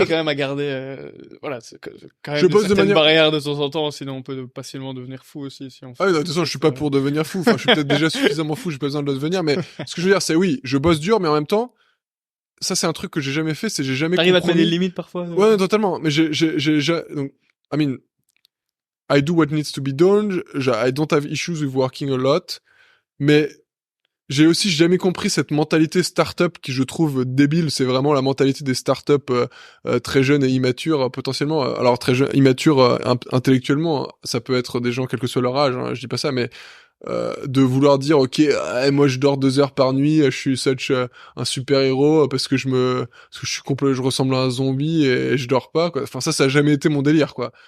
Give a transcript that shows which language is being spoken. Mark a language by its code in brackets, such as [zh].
[fr] Après, quand même, à garder, voilà, c'est quand même je bosse de manière barrière de temps en temps, sinon on peut facilement devenir fou aussi. Si on fait de toute façon, je suis pas pour devenir fou. Enfin, je suis peut-être déjà suffisamment fou, j'ai pas besoin de le devenir. Mais ce que je veux dire, c'est oui, je bosse dur, mais en même temps, ça, c'est un truc que j'ai jamais fait, c'est j'ai jamais T'arrives à te mettre des limites parfois? Ouais, totalement. Mais donc, [en] I mean, I do what needs to be done. I don't have issues with working a lot. [fr] Mais j'ai aussi jamais compris cette mentalité start-up qui, je trouve, débile. C'est vraiment la mentalité des start-up très jeunes et immatures, potentiellement. Alors, très jeunes, immatures intellectuellement. Ça peut être des gens, quel que soit leur âge, hein, je dis pas ça, mais de vouloir dire ok, moi je dors 2 heures par nuit, je suis un super héros parce que je suis complet, je ressemble à un zombie et je dors pas, quoi. Enfin, ça a jamais été mon délire, quoi.